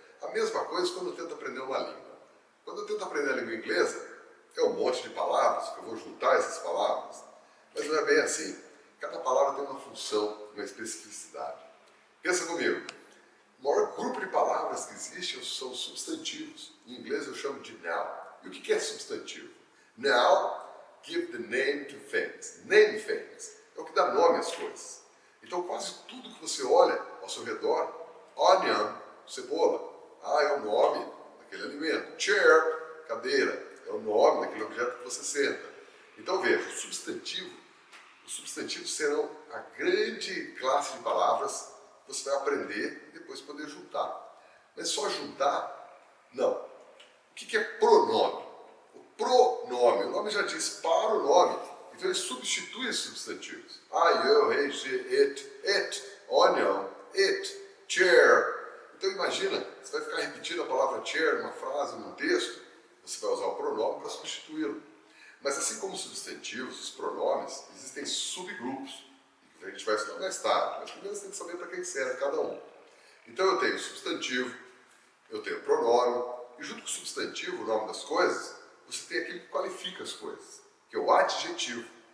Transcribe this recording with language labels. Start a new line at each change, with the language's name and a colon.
Portuguese: A mesma coisa quando eu tento aprender uma língua. Quando eu tento aprender a língua inglesa, é um monte de palavras, que eu vou juntar essas palavras, mas não é bem assim. Cada palavra tem uma função, uma especificidade. Pensa comigo, o maior grupo de palavras que existe são substantivos. Em inglês eu chamo de noun. E o que é substantivo?
English: Noun, give the name to things. Name things.
Portuguese: É o que dá nome às coisas. Então quase tudo que você olha ao seu redor, onion, cebola, é o nome daquele alimento. Chair, cadeira, é o nome daquele objeto que você senta. Então veja, os substantivos serão a grande classe de palavras que você vai aprender e depois poder juntar. Mas só juntar? Não. O que é pronome? O pronome, o nome já diz para o nome, então ele substitui os substantivos. Eu,
English: he, she, it, onion, it, chair.
Portuguese: Então imagina, você vai ficar repetindo a palavra chair numa frase, num texto, você vai usar o pronome para substituí-lo. Mas assim como os substantivos, os pronomes, existem subgrupos, que a gente vai estudar mais tarde, mas primeiro você tem que saber para que serve cada um. Então eu tenho substantivo, eu tenho pronome, e junto com o substantivo, o nome das coisas, você tem aquilo que qualifica as coisas, que é o adjetivo.